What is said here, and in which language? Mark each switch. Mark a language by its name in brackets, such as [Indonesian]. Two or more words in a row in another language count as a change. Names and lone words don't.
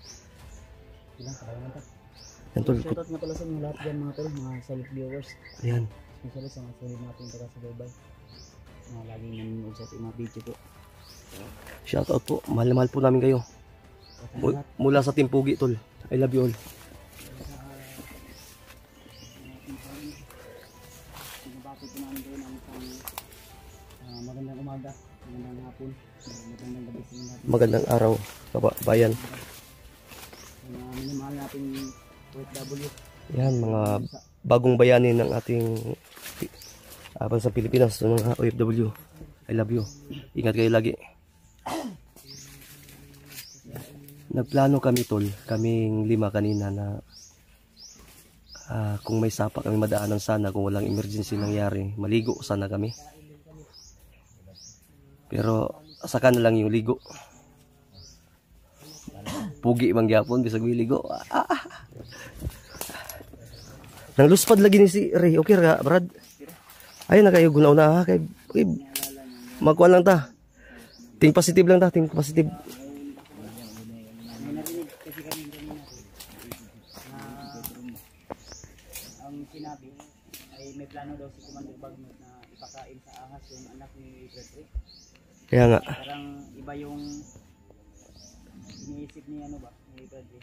[Filipino] Ilang kaya naman tol. Yan tol. Shoutout nga pala sa mga lahat dyan mga tol, mga silent viewers. Ayan. Especially sa mga solid natin taga sa Dubai na laging nanonood sa ating mga video po. Shoutout po. Mahal po namin kayo. Mula sa Team Pugi tol. [English] I love you all. [Filipino] Nabati po namin kayo ng magandang umaga, magandang hapon, magandang gabi sa mga Magandang araw, kabayan. minamahal natin OFW. Yan, mga bagong bayani ng ating sa Pilipinas, mga OFW. [English] I love you. [Filipino] Ingat kayo lagi. Nagplano kami tol, kaming 5 kanina na kung may sapa kami madaanan sana, kung walang emergency nangyari, maligo sana kami. Pero saka na lang yung ligo. [Cebuano] Pugi mangyapon bisag ligo. Nang luspad lagi ni si Ray. Okay ra, Brad? Ay na kayo gunaw na kay magkuan lang ta. [English] Think positive [Cebuano] lang ta, [English] think positive. [Filipino] Ang sinabi ay may may plano daw si Commander Bagnot na ipakain sa ahas yung anak ni Bradley. Kaya nga. Parang iba yung iniisip ni ano ba, ni Bradley.